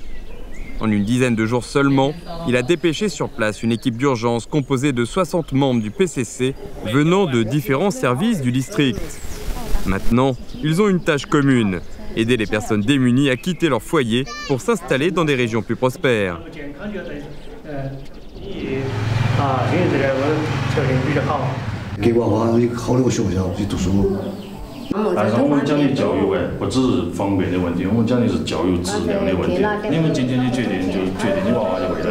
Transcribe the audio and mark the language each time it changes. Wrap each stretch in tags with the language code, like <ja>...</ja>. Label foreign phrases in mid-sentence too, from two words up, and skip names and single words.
<fr>En une dizaine de jours seulement, il a dépêché sur place une équipe d'urgence composée de 60 membres du PCC venant de différents services du district. Maintenant, ils ont une tâche commune, aider les personnes démunies à quitter leur foyer pour s'installer dans des régions plus prospères.</fr> <zh>给娃娃一个好的学校去读书。但是我们讲的教育不只是方便的问题，我们讲的是教育质量的问题。你们今天的决定就决定你娃娃的未来。</zh>